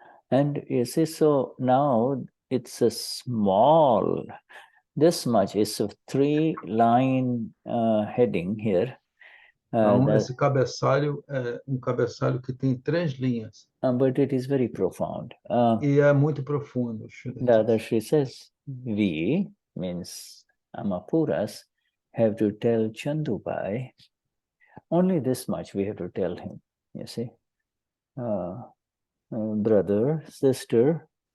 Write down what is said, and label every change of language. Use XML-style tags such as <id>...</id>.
<en>And you see, so now it's a small, this much is a 3-line heading here.</en> <pt>Então, esse cabeçalho é cabeçalho que tem 3 linhas.</pt> <en>But it is very profound.</en> <pt>E é muito profundo.</pt> <en>Dadashri says, we, means Amapuras, have to tell Chandubai, only this much we have to tell him, you see. Brother, sister,</en>